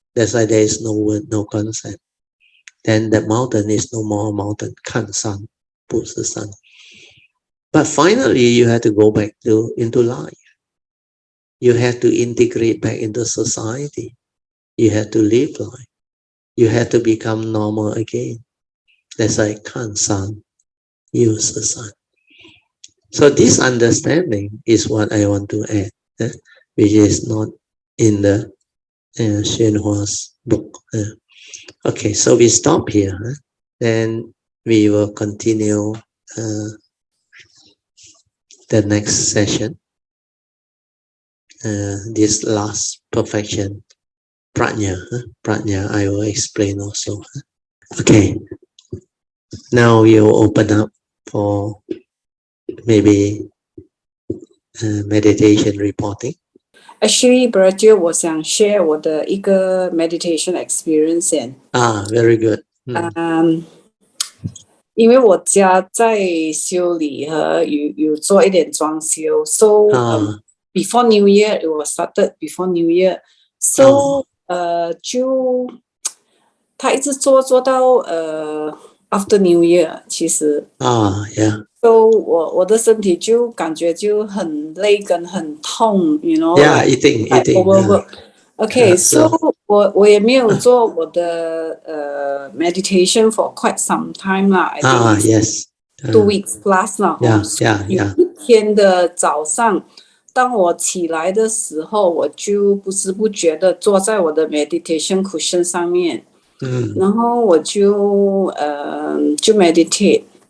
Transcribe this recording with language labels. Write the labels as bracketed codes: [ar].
[en] That's why there is no word, no concept. Then the mountain is no more a mountain. [zh] 看山不是山. [en] But finally, you have to go back into life. You have to integrate back into society. You have to live life. You have to become normal again. That's why [zh] 看山又是山. [en] So this understanding is what I want to add, which is not in the Hsuan's book. Okay, so we stop here. Then we will continue the next session. This last perfection, prajna. Prajna, I will explain also. Okay, now we will open up for maybe meditation reporting. Actually, Brother, [zh] 我想 [en] share [zh] 我的一个 [en] meditation experience [zh] 先。 [en] Very good. [zh] 因为我家在修理和有做一点装修 ， [en] so before New Year it was started before New Year, so [zh] 就他一直做到 [en] after New Year [zh] 其实 [en] yeah. So [zh] 我的身体就感觉就很累跟很痛 ， [en] you know. Yeah, eating. Overwork. Okay, so [zh] 我也没有做我的 [en] meditation for quite some time 啦。 Yes. 2 weeks plus 啦。 Yeah. [zh] 有一天的早上，当我起来的时候，我就不知不觉的坐在我的 meditation cushion 上面。然后我就meditate。